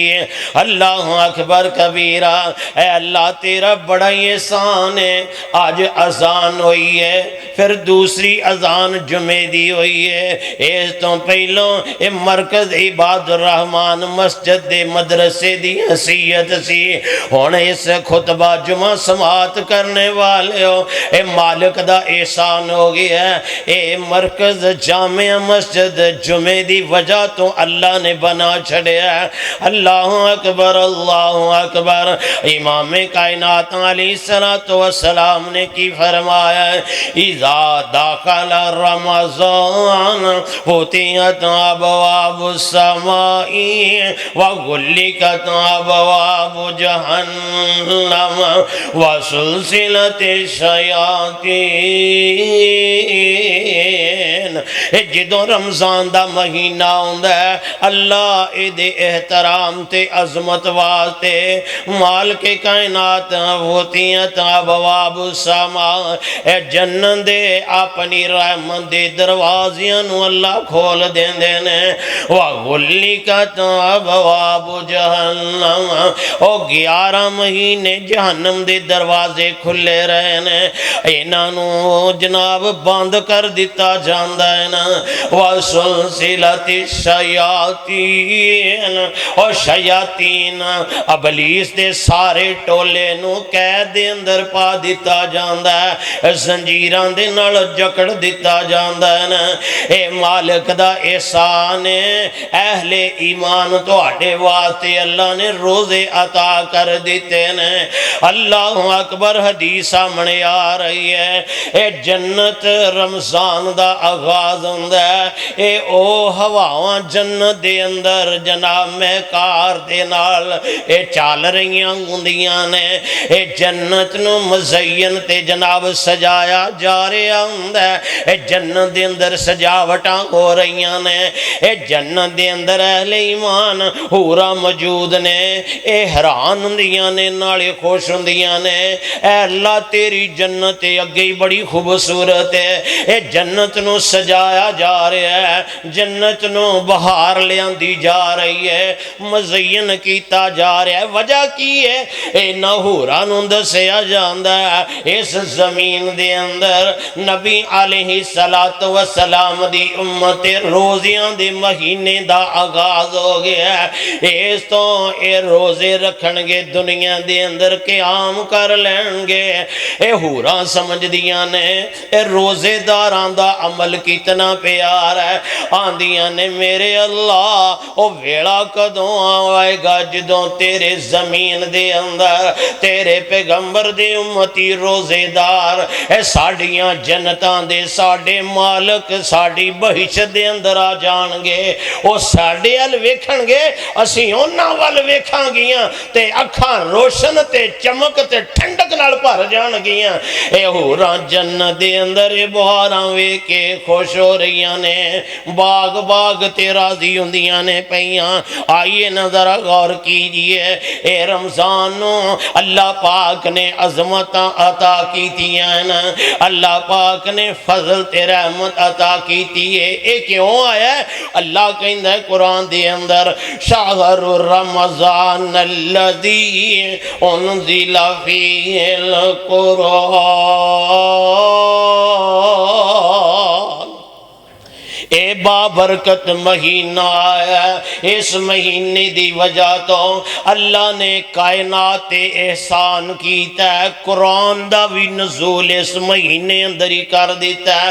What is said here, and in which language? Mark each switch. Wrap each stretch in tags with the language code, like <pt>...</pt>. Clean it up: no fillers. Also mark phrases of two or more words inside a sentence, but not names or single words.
<ar>اللہ اکبر کبیرہ،</ar> <pa>اے اللہ تیرا بڑا احسان ہے، آج اذان ہوئی ہے پھر دوسری اذان جمعے دی ہوئی ہے، اس تو پہلوں اے مرکز عباد الرحمن مسجد دے مدرسے دی حیثیت سی، ہن اس خطبہ جمعہ سماعت کرنے والے ہو، اے مالک دا احسان ہو گیا ہے۔ اے مرکز جامع مسجد جمعے دی وجہ تو اللہ نے بنا چھڑیا ہے۔</pa> <ar>اللہ اکبر اللہ اکبر۔</ar> <pa>امام کائنات علیہ السلام نے کی فرمایا ہے</pa> <ar>اذا داخل رمضان فتحت ابواب السماء وغلقت ابواب جہنم وسلسلت الشیاطین۔</ar> <pa>جدوں رمضان دا مہینہ ہوندا ہے اللہ اے دے احترام تے عظمت واسطے مالک کائنات</pa> <ar>فتحت ابواب السماء،</ar> <pa>اے جنت دے اپنی رحمت دے دروازیاں نو اللہ کھول دیندے نے،</pa> <ar>وغلقت ابواب جہنم،</ar> <pa>او 11 مہینے جہنم دے دروازے کھلے رہے نے، انہاں نو جناب بند کر دیتا جاندا ہے نا، وسلسلۃ الشیاطین، اور شیاطین ابلیس دے سارے ٹولے نو قید دے اندر پا دیتا جاندا ہے، زنجیراں دے نال جکڑ دیتا جاندا ہے نا۔ اے مالک دا احسان ہے، اہل ایمان تواڈے واسطے اللہ نے روزے عطا کر دیتے نے۔</pa> <ar>اللہ اکبر۔</ar> <pa>حدیث سامنے آ رہی ہے، اے جنت رمضان دا آغاز ہوندا ہے، اے او ہواواں جنت دے اندر جناب مہکار دے نال اے چال رہیاں ہوندیاں نے، اے جنت نو مزین تے جناب سجایا جا رہا ہوندا ہے، اے جنت دے اندر سجاوٹاں ہو رہیاں نے، اے جنت دے اندر اہل ایمان حوراں موجود نے، اے حیران ہوندیاں نے نالے خوش ہوندیاں نے، اے اللہ تیری جنت اگے ہی بڑی خوبصورت ہے، اے جنت نو سجایا جا رہا ہے، جنت نو بہار لیاندی جا رہی ہے، مزین کیتا جا رہا ہے۔ وجہ کی ہے؟ اے نہورا نو دسیا جاندا ہے اس زمین دے اندر نبی علیہ السلام دی امت روزیاں دے مہینے دا آغاز ہو گیا ہے، اس تو اے روزے رکھن گے دنیا دے اندر قیام کر لیں گے۔ اے ہوراں سمجھ دیاں نے اے روزے داراں دا عمل کتنا پیار ہے، آندیاں نے میرے اللہ او ویڑا کدوں آئے گا جدوں تیرے زمین دے اندر تیرے پیغمبر دے امتی روزے دار اے ساڑیاں جنتاں دے ساڑے مالک ساڑی بہشت دے اندر آ جان گے، او ساڑے ال ویکھن گے، اسی اونا وال ویکھاں گیاں تے اکھاں روشن تے چمک تے ٹھنڈک نال بھر جان گیاں۔ اے ہوراں جنت دے اندر بہاراں ویکھ کے خوش ہو رہیاں نے، باغ باغ تے راضی ہوندیاں نے پیاں۔ آئیے نظر غور کیجئے، اے رمضان نو اللہ پاک نے عظمتاں عطا کیتیاں نا، اللہ پاک نے فضل تے رحمت عطا کیتی ہے۔ اے کیوں آیا ہے؟ اللہ کہندا ہے قرآن دے اندر</pa> <ar>شہر رمضان الذی انزل فیہ القرآن،</ar> <pa>اے بابرکت مہینہ ہے، اس مہینے دی وجہ تو اللہ نے کائنات احسان کیتا ہے، قرآن دا بھی نزول اس مہینے اندر ہی کر دیتا ہے۔</pa>